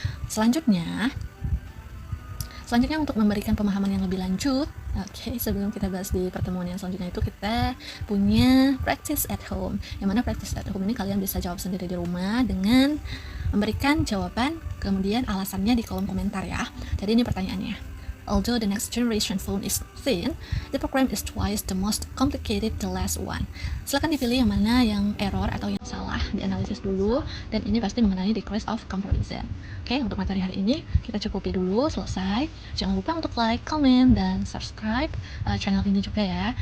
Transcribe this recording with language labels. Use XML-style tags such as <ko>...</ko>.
<id>Selanjutnya untuk memberikan pemahaman yang lebih lanjut, sebelum kita bahas di pertemuan yang selanjutnya itu kita punya practice at home. Yang mana practice at home ini kalian bisa jawab sendiri di rumah dengan memberikan jawaban kemudian alasannya di kolom komentar ya. Jadi ini pertanyaannya.</id> <en>Although the next generation phone is thin, the program is twice the most complicated the last one.</en> <id>Silakan dipilih yang mana yang error atau yang salah, dianalisis dulu, dan ini pasti mengenai degrees of comparison. Oke, untuk materi hari ini kita cukupi dulu, selesai. Jangan lupa untuk like, comment, dan subscribe channel ini juga ya.</id>